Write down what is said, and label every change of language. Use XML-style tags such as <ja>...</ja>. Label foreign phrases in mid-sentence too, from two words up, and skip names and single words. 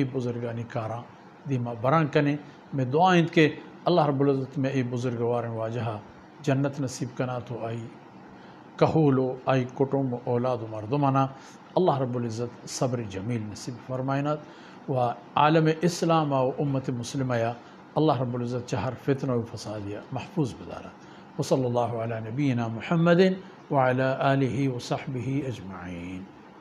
<bal>بزرگانی کاراں دیما بران کنے میں دعائیں کہ</bal> <ar>اللہ رب العزت</ar> <bal>میں ای بزرگوارن واجہا جنت نصیب کنا تو آئی کہولو آئی کٹم و اولاد و مردمانا</bal> <ar>اللہ رب العزت</ar> <bal>صبر جمیل نصیب فرمائنات و عالم اسلام و امت مسلمہ یا</bal> <ar>اللہ رب العزت</ar> <bal>چہر فتنہ و فسادیہ محفوظ بدارا</bal> <ar>وصلی اللہ علی نبینا محمد وعلی آلہ وصحبہ اجمعین</ar>